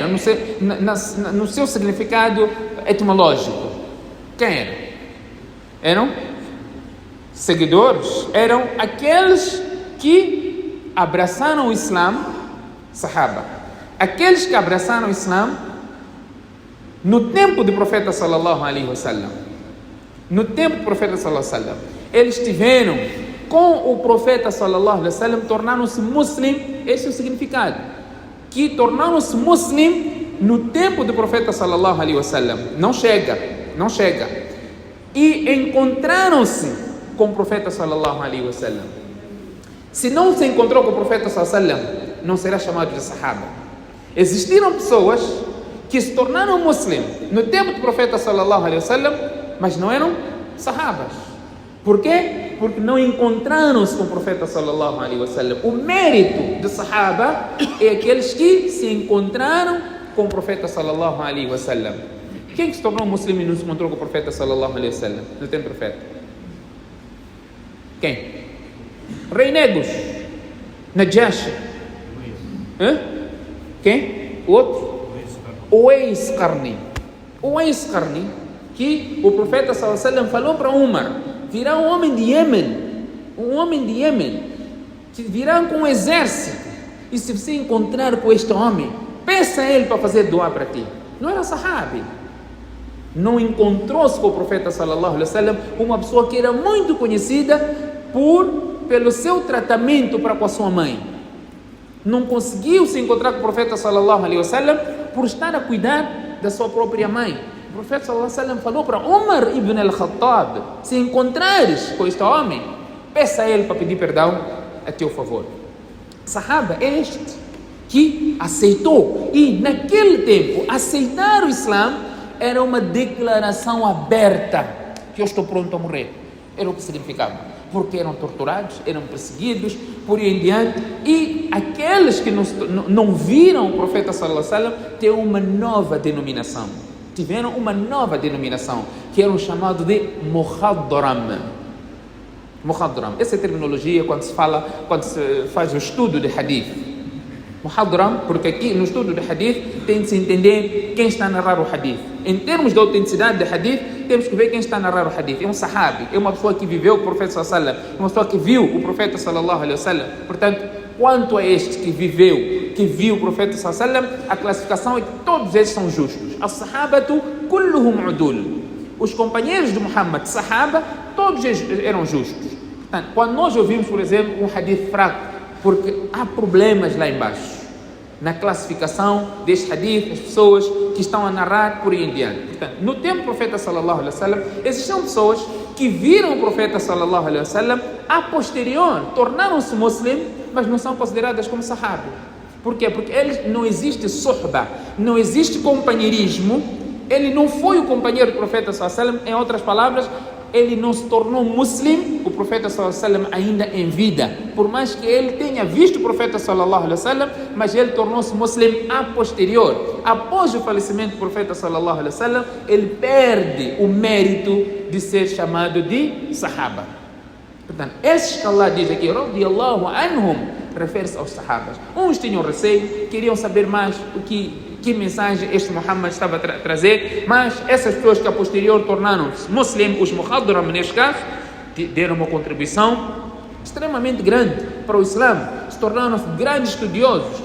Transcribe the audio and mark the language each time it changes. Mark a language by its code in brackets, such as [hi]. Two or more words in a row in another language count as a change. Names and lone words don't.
[pt] No seu significado etimológico, quem era? Eram seguidores, eram aqueles que abraçaram o Islã, Sahaba. Aqueles que abraçaram o Islã no tempo do profeta [ar] صلى الله عليه وسلم. [pt] No tempo do profeta [ar] صلى الله عليه وسلم, [pt] eles tiveram com o profeta [ar] صلى الله عليه وسلم, [pt] tornaram-se muslim. Esse é o significado, que tornaram-se muslim no tempo do profeta [ar] صلى الله عليه وسلم. [pt] Não chega. E encontraram-se com o profeta [ar] صلى الله عليه وسلم. [pt] Se não se encontrou com o profeta [ar] صلى الله عليه وسلم, [pt] não será chamado de sahaba. Existiram pessoas que se tornaram muslim no tempo do profeta [ar] صلى الله عليه وسلم, [pt] mas não eram sahabas. Por quê? Porque não encontraram-se com o profeta [ar] صلى الله عليه وسلم. [pt] O mérito de sahaba é aqueles que se encontraram com o profeta [ar] صلى الله عليه وسلم. [pt] Quem se tornou muçulmano e não se encontrou com o profeta [ar] صلى الله عليه وسلم [pt] no tempo do profeta? Quem? Rei Negros, Najashi. Quem? O outro? Uwais Qarni. Uwais Qarni, que o profeta [ar] صلى الله عليه وسلم [pt] falou para Umar: virá um homem de Iêmen, que virá com um exército, e se você encontrar com este homem, peça a ele para fazer doa para ti. Não era sahabi. Não encontrou-se com o profeta [ar] صلى الله عليه وسلم [pt] uma pessoa que era muito conhecida pelo seu tratamento para com a sua mãe. Não conseguiu se encontrar com o profeta [ar] صلى الله عليه وسلم [pt] por estar a cuidar da sua própria mãe. O profeta [ar] صلى الله عليه وسلم [pt] falou para Umar ibn al-Khattab: se encontrares com este homem, peça a ele para pedir perdão a teu favor. Sahaba é este que aceitou, e naquele tempo aceitar o Islã era uma declaração aberta que eu estou pronto a morrer. Era o que significava, porque eram torturados, eram perseguidos, por aí em diante. E aqueles que não viram o profeta [ar] صلى الله عليه وسلم [pt] tiveram uma nova denominação. Que eram chamados de Muhadram. Essa é a terminologia quando se faz o estudo de hadith. Muhadram, porque aqui no estudo de hadith tem de se entender quem está a narrar o hadith. Em termos de autenticidade de hadith, temos que ver quem está a narrar o hadith. É um sahabi, é uma pessoa que viveu com o profeta [ar] صلى الله عليه وسلم, [pt] é uma pessoa que viu o profeta [ar] صلى الله عليه وسلم. [pt] Portanto, quanto a este que viu o profeta [ar] صلى الله عليه وسلم, [pt] a classificação é que todos eles são justos. [ar] الصحابة كلهم عدول. [pt] Os companheiros de Muhammad, sahaba, todos eles eram justos. Portanto, quando nós ouvimos, por exemplo, um hadith fraco, porque há problemas lá embaixo na classificação deste hadith, as pessoas que estão a narrar por aí em diante. Portanto, no tempo do profeta [ar] صلى الله عليه وسلم, [pt] existiam pessoas que viram o profeta [ar] صلى الله عليه وسلم [pt] a posterior, tornaram-se muslim, mas não são consideradas como sahabi. Por quê? Porque não existe suhba, não existe companheirismo. Ele não foi o companheiro do profeta [ar] صلى الله عليه وسلم, [pt] em outras palavras, ele não se tornou muçulmano, o profeta [ar] صلى الله عليه وسلم [pt] ainda em vida. Por mais que ele tenha visto o profeta [ar] صلى الله عليه وسلم, [pt] mas ele tornou-se muçulmano a posterior. Após o falecimento do profeta [ar] صلى الله عليه وسلم, [pt] ele perde o mérito de ser chamado de sahaba. Portanto, esses que Allah diz aqui, [ar] رضي الله عنهم, [pt] refere-se aos sahabas. Uns tinham receio, queriam saber mais que mensagem este Muhammad estava a trazer, mas essas pessoas que a posterior tornaram-se muçulmanos, os muhadram neste caso, deram uma contribuição extremamente grande para o Islã, se tornaram-se grandes estudiosos.